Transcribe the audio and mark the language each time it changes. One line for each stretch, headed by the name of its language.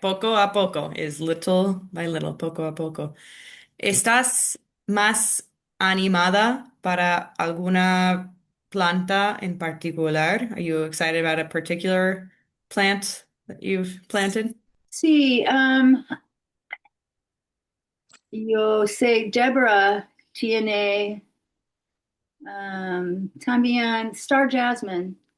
English: Poco a poco is little by little, poco a poco.
Spanish: ¿Estás más animada para alguna planta en particular?
English: Are you excited about a particular plant that you've planted?
Spanish: Sí, yo sé Deborah tiene también Star Jasmine.